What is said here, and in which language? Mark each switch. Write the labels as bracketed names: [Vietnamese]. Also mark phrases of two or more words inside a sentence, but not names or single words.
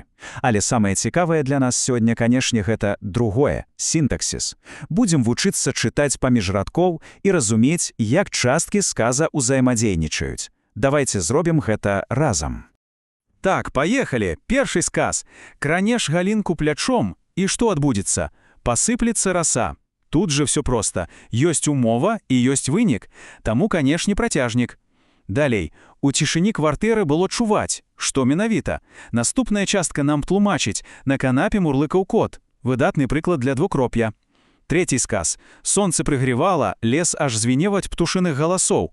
[Belarusian] Але самае цікавае для нас сёння, канешне, гэта другое – сінтаксіс. Будзем вучыцца чытаць паміж радкоў і разумець, як часткі сказа ўзаемадзейнічаюць. Давайте зробім гэта разам. Так, поехали. Першы сказ. Кранеш галінку плячом, і што адбудзецца? Пасыплецца раса. [Russian] Тут же все просто. [Belarusian] Ёсць умова і ёсць вынік. Таму, канешне, працяжнік. Далей. У цішыні кватэры было чуваць. Што менавіта? Наступная частка нам тлумачыць. На канапе мурлыкаў кот. Выдатны прыклад для двукроп'я. Трэці сказ. Сонце прыгревала, лес аж звеневаць птушыных галасоў.